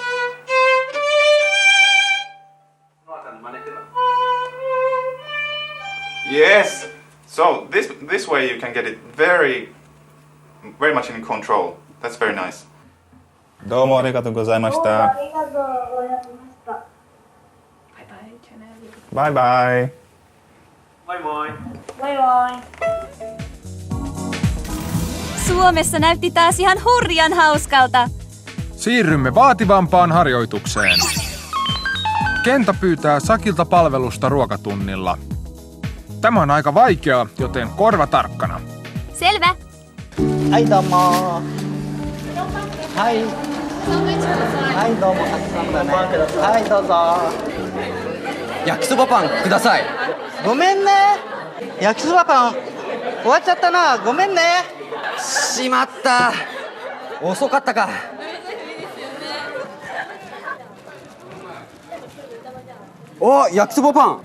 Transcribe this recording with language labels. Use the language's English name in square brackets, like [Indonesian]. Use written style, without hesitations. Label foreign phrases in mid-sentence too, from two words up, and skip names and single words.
[English] Yes. So this way you can get it very much in control. That's very nice. [Japanese] どうもありがとうございました。ありがとうございました。バイバイ。 [Finnish] Moi moi. Moi moi. Suomessa näytti taas ihan hurjan hauskalta. Siirrymme vaativampaan harjoitukseen. Kenta pyytää Sakilta palvelusta ruokatunnilla. Tämä on aika vaikeaa, joten korva tarkkana. Selvä. [Japanese] はい、どうも。はい. はい、どうも。はい、どうぞ. 焼きそばパンください。ごめんね。焼きそばパン終わっちゃったな。ごめんね。しまった。遅かったか。お、焼きそばパン。